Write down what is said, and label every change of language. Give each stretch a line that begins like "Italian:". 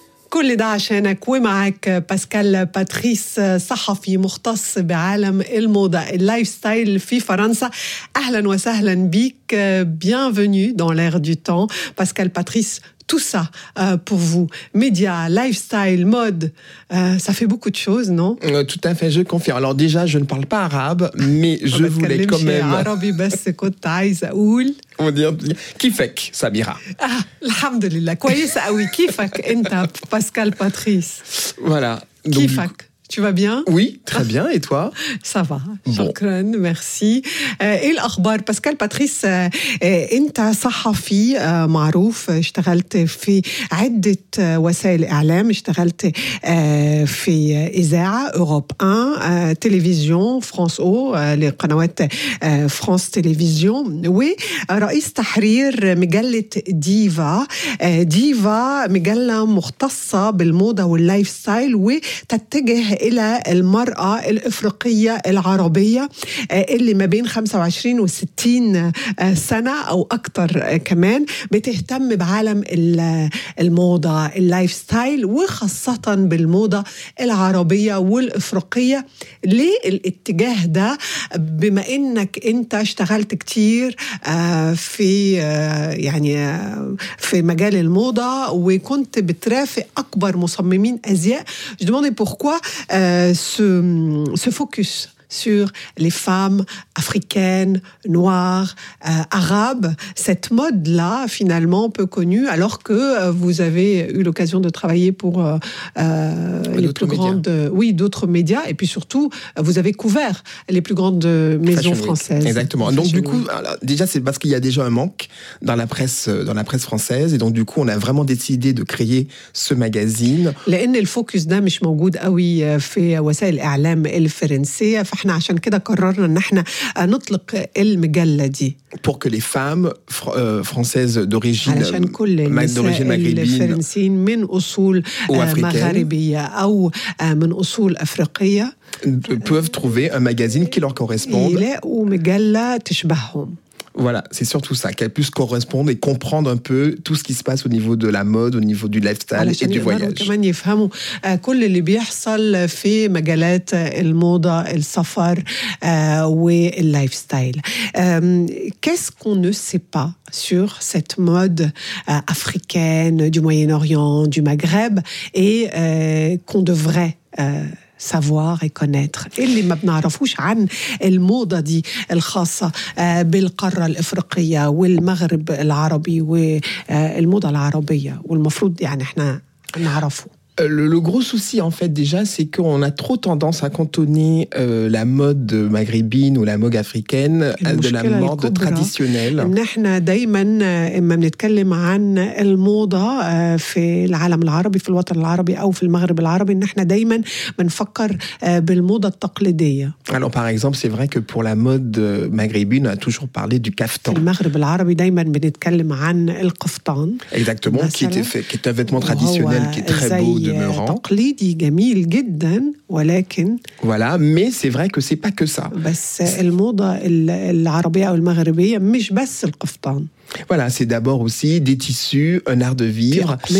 Arabic: كل ده عشانك ومعك باسكال باتريس، صحفي مختص بعالم الموضة اللايف ستايل في فرنسا. أهلا وسهلا بك،
French: bienvenue dans l'air du temps. باسكال باتريس، tout ça pour vous, média, lifestyle, mode, ça fait beaucoup de choses, non? Tout à fait, je confirme. Alors déjà, je ne parle pas arabe, mais je voulais quand même...
Arabic: Arabi bas kot aïza oul.
French: On va dire, kifek, Samira.
Arabic: Alhamdulillah, kwayis aoui, kifek, enta, Pascal Patrice.
French: Voilà. Kifek. Tu vas bien? Oui, très bien. Et toi? Ça va. Shukran, merci.
Arabic: Et l'akhbar, Pascal Patrice, enta sahafi ma'rouf, اشتغلت في عدة وسائل إعلام. اشتغلت في إذاعة Europe 1, télévision France O, les قنوات France Télévision. Oui, رئيس تحرير مجلة ديفا. ديفا مجلة مختصة بالموضة واللايف ستايل، وتتجه إلى المرأة الإفريقية العربية اللي ما بين 25 و60 سنة أو أكتر كمان، بتهتم بعالم الموضة اللايف ستايل وخاصة بالموضة العربية والإفريقية. ليه الاتجاه ده بما إنك أنت اشتغلت كتير في يعني في مجال الموضة وكنت بترافق أكبر مصممين أزياء؟
French: je demande pourquoi ce focus sur les femmes africaines, noires, arabes, cette mode-là finalement peu connue, alors que vous avez eu l'occasion de travailler pour les plus grandes, oui, d'autres médias, et puis surtout vous avez couvert les plus grandes maisons françaises. Exactement. Donc du coup, alors, déjà c'est parce qu'il y a déjà un manque dans la presse française, et donc du coup on a vraiment décidé de créer ce magazine.
Arabic: لأن الفوكس ده مش موجود قوي في وسائل الإعلام الفرنسية. احنا عشان كده قررنا ان احنا نطلق المجلة دي
French: pour que les femmes françaises d'origine
Arabic: maghrébine من اصول مغاربيه او من اصول افريقيه
French: peuvent trouver un magazine qui leur corresponde.
Arabic: الى مجلة تشبههم.
French: Voilà, c'est surtout ça, qu'elle puisse correspondre et comprendre un peu tout ce qui se passe au niveau de la mode, au niveau du lifestyle et du voyage.
Arabic: علشان يقدروا كمان يفهموا كل اللي بيحصل في مجالات الموضة، السفر واللايفستايل.
French: Qu'est-ce qu'on ne sait pas sur cette mode africaine du Moyen-Orient, du Maghreb et qu'on devrait savoir et connaître.
Arabic: اللي ما بنعرفوش عن الموضة دي الخاصة بالقارة الإفريقية والمغرب العربي والموضة العربية والمفروض يعني احنا نعرفه.
French: Le gros souci, en fait, déjà, c'est qu'on a trop tendance à cantonner la mode maghrébine ou la mode africaine de la mode traditionnelle.
Arabic: نحن دائماً إما بنتكلم عن الموضة في العالم العربي، في الوطن العربي أو في المغرب العربي، نحن دائماً بنفكر بالموضة التقليدية.
French: Alors, par exemple, c'est vrai que pour la mode maghrébine, on a toujours parlé du caftan.
Arabic: في المغرب العربي دائماً بنتكلم عن القفطان.
French: Exactement, qui est un vêtement traditionnel qui est très beau.
Arabic: تقليدي جميل جدا، ولكن
French: voilà, mais c'est vrai que c'est pas que ça.
Arabic: بس الموضة العربية أو المغربية مش بس القفطان.
French: Voilà, c'est d'abord aussi des tissus, un art de vivre.